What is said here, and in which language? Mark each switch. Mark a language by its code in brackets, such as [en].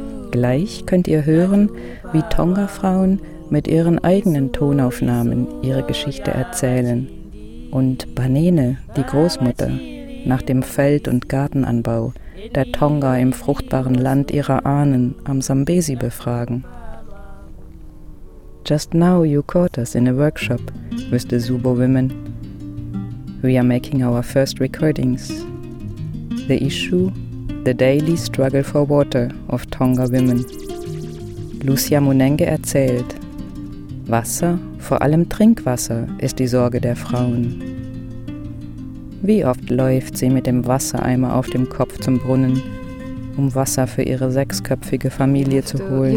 [de] Gleich könnt ihr hören, wie Tonga-Frauen mit ihren eigenen Tonaufnahmen ihre Geschichte erzählen und Banene, die Großmutter, nach dem Feld- und Gartenanbau der Tonga im fruchtbaren Land ihrer Ahnen am Zambezi befragen. [en] Just now you caught us in a workshop with the Zubo women. We are making our first recordings. The issue, the daily struggle for water of Tonga women. [de] Lucia Munenge erzählt, Wasser, vor allem Trinkwasser, ist die Sorge der Frauen. Wie oft läuft sie mit dem Wassereimer auf dem Kopf zum Brunnen, um Wasser für ihre sechsköpfige Familie zu holen?